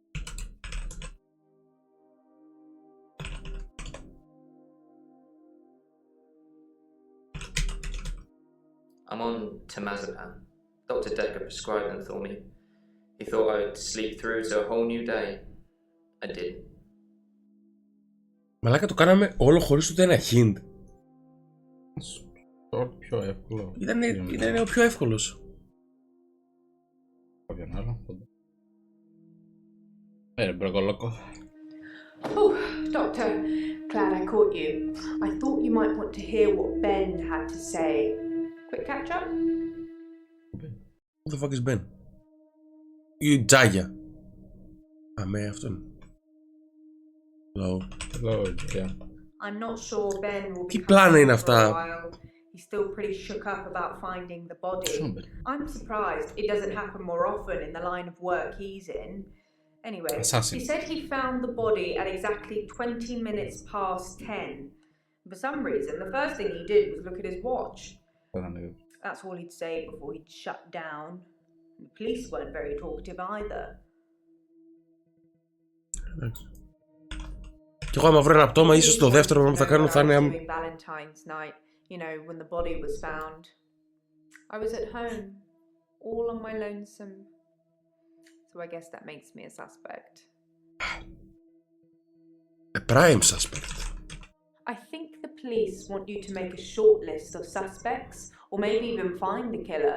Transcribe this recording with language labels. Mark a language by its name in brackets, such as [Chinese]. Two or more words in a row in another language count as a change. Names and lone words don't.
[English] I'm on temazepam. Dr. Decker prescribed them for me. He thought I'd sleep through to a whole new day. I didn't. [Greek] Μαλάκα το κάναμε όλο χωρίς ούτε ένα hint. Το πιο εύκολο. Ήταν ο πιο εύκολος. Κάποιον άλλο. Μπροκολόκο. [English] Oh, Doctor, glad I caught you. I thought you might want to hear what Ben had to say. Quick catch up? Who the fuck is Ben? [Greek] Η Τζάγια. Αμέ αυτόν. [English] Hello. Hello, yeah. I'm not sure Ben will be [Greek] Τι πλάνα είναι [English] coming for a [Greek] αυτά? [English] while. He's still pretty shook up about finding the body. Somebody. I'm surprised it doesn't happen more often in the line of work he's in. Anyway, Assassin. he said he found the body at exactly 20 minutes past 10. For some reason, the first thing he did was look at his watch. That's all he'd say before he'd shut down. The police weren't very talkative either. [Greek] Κι εγώ άμα βρω ένα πτώμα, ίσως το δεύτερο πράγμα που θα κάνω θα είναι... [English] Doing Valentine's night, you know, when the body was found. I was at home, all on my lonesome. So I guess that makes me a suspect. A prime suspect. I think the police want you to make a short list of suspects, or maybe even find the killer.